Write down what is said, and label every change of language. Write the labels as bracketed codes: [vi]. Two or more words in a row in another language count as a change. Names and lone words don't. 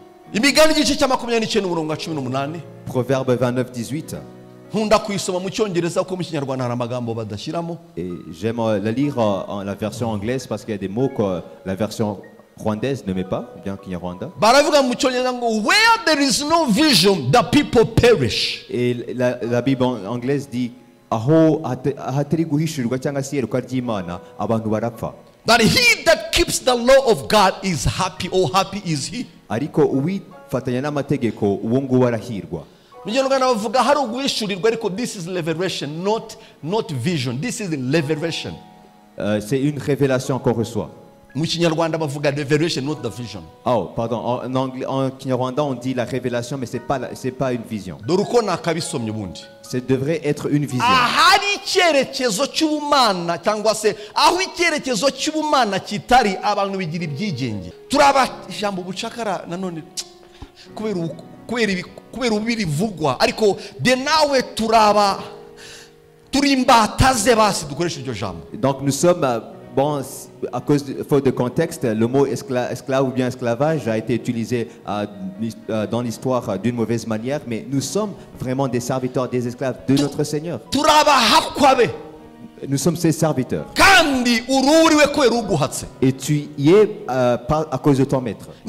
[rw] Imigani igice cya 29:18. [fr] Proverbe 29-18. [rw] Nkunda kuyisoma mu cyongereza kuko mu kinyarwanda hari amagambo badashyiramo. [fr] Et j'aime la lire en la version anglaise parce qu'il y a des mots que la version rwandaise ne met pas, bien qu'il y a Rwanda. [rw] Baravuga mu cyongereza ngo [en] where there is no vision the people perish. [fr] Et la Bible anglaise dit [rw] aho hatari guhishurirwa cyangwa se yerekwa ry'Imana abantu barapfa. [en] That he that keeps the law of God is happy, or happy is he. [rw] Ariko uwifatanya n'amategeko uwo nguwo arahirwa. Mu kinyarwanda bavuga hari uguhishurirwa ariko [en] this is revelation, not vision. This is revelation. [fr] C'est une révélation qu'on reçoit. [rw] Mu kinyarwanda bavuga revelation, [en] not the vision. [fr] Oh, pardon. En anglais, en Kinyarwanda, on dit la révélation, mais c'est pas une vision. [rw] Dore uko nakabisomye ubundi. [fr] Ça devrait être une vision. [rw] Ahari icyerekezo cy'ubumana cyangwa se aho icyerekezo cy'ubumana kitari abantu bigira ibyigenge. Turaba ijambo bucakara nanone kubera ubirivugwa ariko de nawe turaba turimbataze basi dukoresha iryo jambo. [fr] Donc nous sommes bon, à cause de faute de contexte, le mot esclave ou bien esclavage a été utilisé dans l'histoire d'une mauvaise manière, mais nous sommes vraiment des serviteurs, des esclaves de notre Seigneur. Nous sommes ses serviteurs. Et tu y es pas à cause de ton maître.